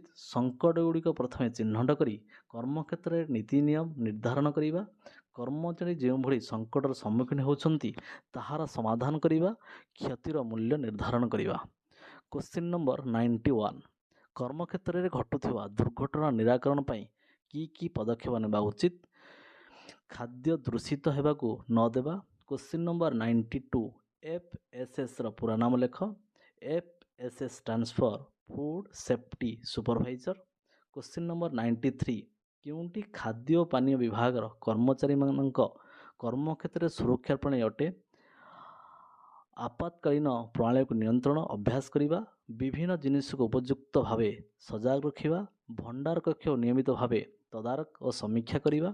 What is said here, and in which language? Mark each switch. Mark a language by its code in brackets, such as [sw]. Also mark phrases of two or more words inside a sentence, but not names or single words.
[or] ସଙ୍କଟ ଗୁଡ଼ିକ ପ୍ରଥମେ ଚିହ୍ନଟ କରି କର୍ମକ୍ଷେତ୍ରରେ ନୀତି ନିୟମ ନିର୍ଦ୍ଧାରଣ କରିବା, କର୍ମଚାରୀ ଯେଉଁଭଳି ସଙ୍କଟର ସମ୍ମୁଖୀନ ହେଉଛନ୍ତି ତାହାର ସମାଧାନ କରିବା, କ୍ଷତିର ମୂଲ୍ୟ ନିର୍ଦ୍ଧାରଣ କରିବା। [en] question number [or] 91, କର୍ମକ୍ଷେତ୍ରରେ ଘଟୁଥିବା ଦୁର୍ଘଟଣା ନିରାକରଣ ପାଇଁ କି ପଦକ୍ଷେପ ନେବା ଉଚିତ? ଖାଦ୍ୟ ଦୂଷିତ ହେବାକୁ ନ ଦେବା। [en] question number [or] 92, FSSର ପୁରା ନାମ ଲେଖ। [en] FSS stands for food safety supervisor. question number [or] 93, କେଉଁଟି ଖାଦ୍ୟ ଓ ପାନୀୟ ବିଭାଗର କର୍ମଚାରୀମାନଙ୍କ କର୍ମକ୍ଷେତ୍ରରେ ସୁରକ୍ଷା ପ୍ରଣାଳୀ ଅଟେ? ଆପାତକାଳୀନ ପ୍ରଣାଳୀକୁ ନିୟନ୍ତ୍ରଣ ଅଭ୍ୟାସ କରିବା, ବିଭିନ୍ନ ଜିନିଷକୁ ଉପଯୁକ୍ତ ଭାବେ ସଜାଗ ରଖିବା, ଭଣ୍ଡାର କକ୍ଷ ନିୟମିତ ଭାବେ ତଦାରଖ ଓ ସମୀକ୍ଷା କରିବା।